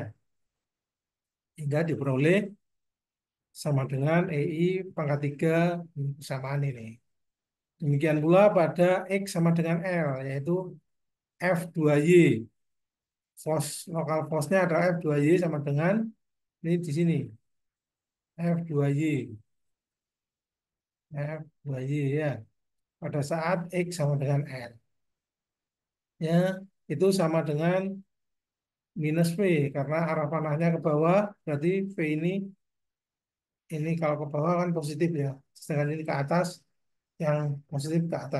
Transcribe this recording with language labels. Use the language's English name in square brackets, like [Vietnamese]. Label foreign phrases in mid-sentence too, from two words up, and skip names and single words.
[Indonesian] Hingga diperoleh sama dengan EI pangkat 3 persamaan ini. Demikian pula pada X sama dengan L, yaitu F2Y. Lokal force-nya adalah F2Y sama dengan ini di sini. F2Y. F2Y ya. Pada saat X sama dengan L. Ya, itu sama dengan minus V. Karena arah panahnya ke bawah, berarti V ini kalau ke bawah kan positif ya. Sedangkan ini ke atas, yang positif ke atas.